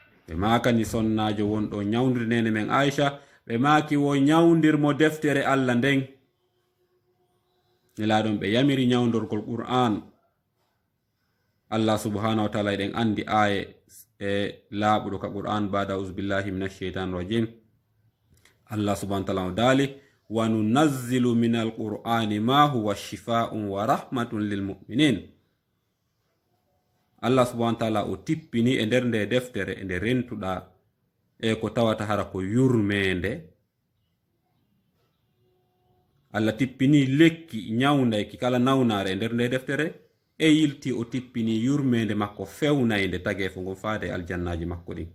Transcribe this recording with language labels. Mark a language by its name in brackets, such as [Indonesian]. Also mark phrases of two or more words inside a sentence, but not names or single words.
[Fula] ɓe makani sonnajo wonɗo nyawdir nene men aicha ɓe maki wo nyawdirmo deftere allah nden nelaɗon ɓe yamiri nyawdorgol qur'an. Allah [Arabic] سبحانه وتعالى [Fula] eɗen andi aye e laaɓuɗo ka qur'an bada [Arabic] أعوذ بالله من الشيطان الرجيم. الله سبحانه وتعالى dali وننزل من القرآن ما هو شفاء ورحمة للمؤمنين. [Fula] Allah [Arabic] سبحانه وتعالى [Fula] o tippini e nder nde deftere e nde rentuɗa e ko tawata hara ko yurmende. Allah tippini lekki nyawndayki kala nawnare e nder nde deftere e yilti o tippini yurmende makko fewnayde tage fo ngo faade aljannaji makko ɗin.